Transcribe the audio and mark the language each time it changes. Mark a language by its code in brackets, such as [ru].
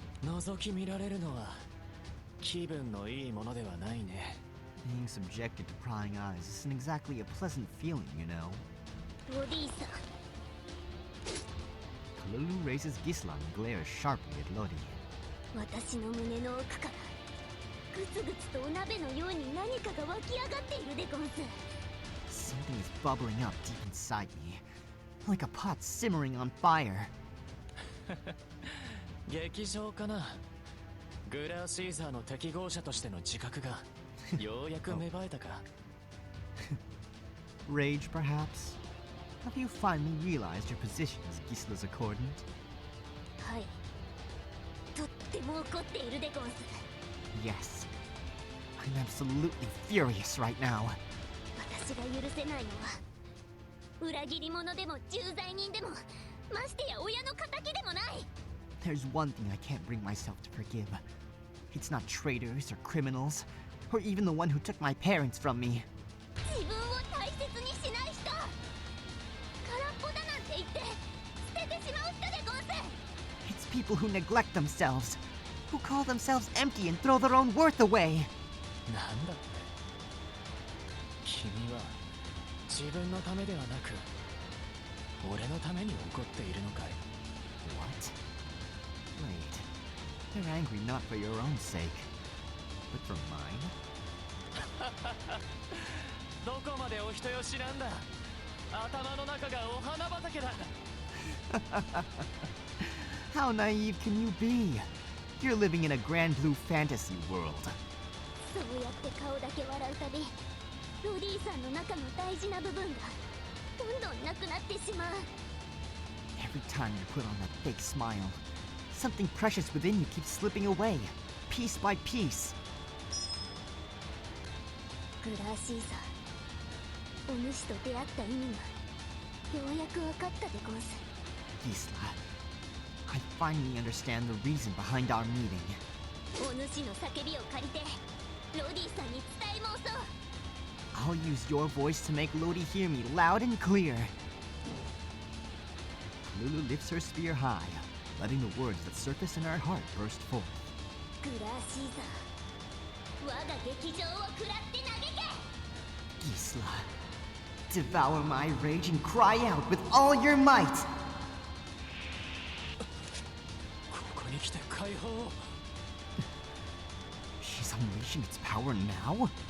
[ja] 覗き見られるのは気分のいいものではないね。 [en] Being subjected to prying eyes isn't exactly a pleasant feeling, you know. [ja] ロディさん。 [en] Kolulu raises Gisla and glares sharply at Lodi. [ja] 私の胸の奥からグツグツとお鍋のように何かが湧き上がっているでゴンス。 [en] Something is bubbling up deep inside me, like a pot simmering on fire. [ja] 劇場かな。グラーシーザーの適合者としての自覚がようやく芽生えたか。 [en] Rage, perhaps? Have you finally realized your position as Gisla's accordant? [ja] はい。とっても怒っているでゴンス。 [en] Yes. I'm absolutely furious right now. [ja] 私が許せないのは裏切り者でも重罪人でもましてや親の敵でもない。 [en] There's one thing I can't bring myself to forgive. It's not traitors or criminals, or even the one who took my parents from me. [ja] 自分を大切にしない人、空っぽだなんて言って捨ててしまう人でゴンス。 [en] It's people who neglect themselves, who call themselves empty and throw their own worth away. [ja] なんだって。君は自分のためではなく俺のために怒っているのかい。 [en] What? Wait. You're angry not for your own sake, but for mine? [ja] どこまでお人よしなんだ。頭の中がお花畑だ。 [en] How naive can you be? You're living in a Granblue fantasy world. [ja] そうやって顔だけ笑うたび、ロディさんの中の大事な部分がどんどんなくなってしまう。 [en] Every time you put on that fake smile, something precious within you keeps slipping away, piece by piece. [ja] グラーシーザー、お主と出会った意味がようやく分かったでゴンス。 [en] Gisla, I finally understand the reason behind our meeting. [ja] お主の叫びを借りてロディさんに伝え申そう。 [en] I'll use your voice to make Lodi hear me loud and clear. Lulu lifts her spear high, letting the words that surface in her heart burst forth. [ja] グラーシーザー、我が劇場を食らって投げて。 [en] Gisla, devour my rage and cry out with all your might! [ja] ここに来て解放を。 [en] She's unleashing its power now?